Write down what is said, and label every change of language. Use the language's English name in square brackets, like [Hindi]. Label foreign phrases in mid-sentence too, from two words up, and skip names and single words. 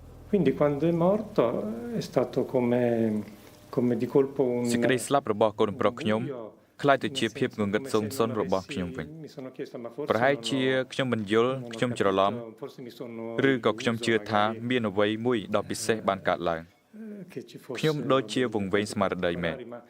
[Italian] Quindi quando è morto è stato come di colpo un [Khmer] សេចក្តីស្លាប់របស់កូនប្រុសខ្ញុំคล้ายទៅជាភាពងងឹតសូន្យៗរបស់ខ្ញុំវិញ ប្រហែលជាខ្ញុំមិនយល់ខ្ញុំច្រឡំឬក៏ខ្ញុំជឿថាមានអ្វីមួយដ៏ពិសេសបានកើតឡើងខ្ញុំដូចជាវង្វេងស្មារតីមែន